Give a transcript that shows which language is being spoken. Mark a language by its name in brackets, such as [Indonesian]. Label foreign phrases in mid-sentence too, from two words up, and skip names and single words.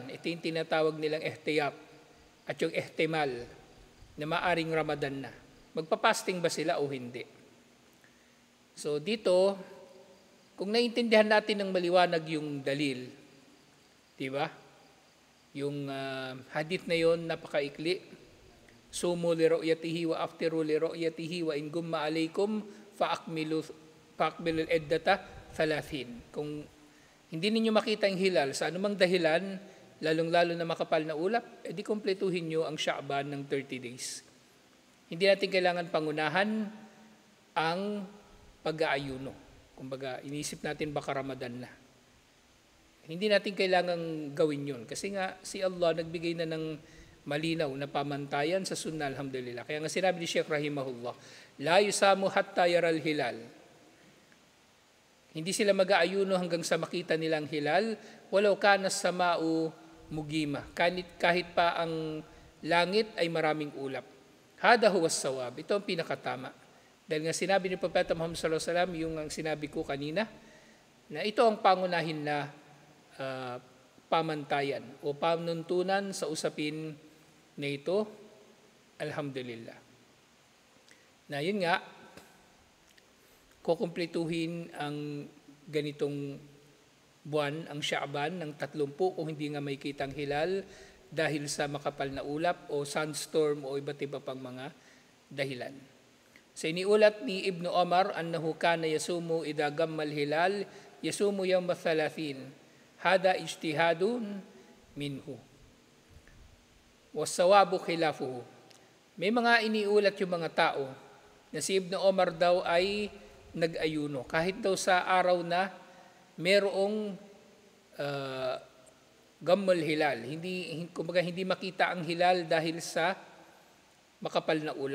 [Filipino] Ito yung tinatawag nilang ihtiyat at yung ihtimal na maaring Ramadan na. Magpapasting ba sila o hindi? So dito, kung naiintindihan natin ng maliwanag yung dalil, di ba? Yung hadith na yon napakaikli. [Arabic] صوموا لرؤيته وأفطروا لرؤيته وإن غم عليكم فأكملوا العدة 30. [Filipino] Kung hindi ninyo makita yung hilal sa anumang dahilan, lalong-lalo na makapal na ulap, edi kumpletuhin nyo ang Sha'ban ng 30 days. Hindi natin kailangan pangunahan ang pag-aayuno. Kumbaga, inisip natin baka Ramadan na. Hindi natin kailangan gawin yun. Kasi nga, si Allah nagbigay na ng malinaw na pamantayan sa sunnah, alhamdulillah. Kaya nga sinabi ni Sheikh Rahimahullah, [Arabic] لا يصام حتى يرى الهلال. [Filipino] Hindi sila mag-aayuno hanggang sa makita nilang hilal, [Arabic] ولو كان السماء مغيمة, [Filipino] kahit pa ang langit ay maraming ulap. [Arabic] هذا هو الصواب. [Filipino] Ito ang pinakatama. Dahil nga sinabi ni Propeta Muhammad [Arabic] صلى الله عليه وسلم, [Filipino] yung ang sinabi ko kanina, na ito ang pangunahin na pamantayan o panuntunan sa usapin na ito. Alhamdulillah. Na yun nga, kukumpletuhin ang ganitong buwan, ang Sha'ban, ng 30 kung hindi nga may kitang hilal dahil sa makapal na ulap o sunstorm o iba't iba pang mga dahilan. Sa iniulat ni Ibn Omar, [Arabic] أنه كان يصوم إذا غم الهلال يصوم يوم 30. هذا اجتهاد منه. والصواب خلافه. [Filipino] May mga iniulat yung mga tao na si Ibn Omar daw ay nag-ayuno. Kahit daw sa araw na merong [Arabic] غم الهلال. [Filipino] Kumbaga hindi makita ang hilal dahil sa makapal na ulap.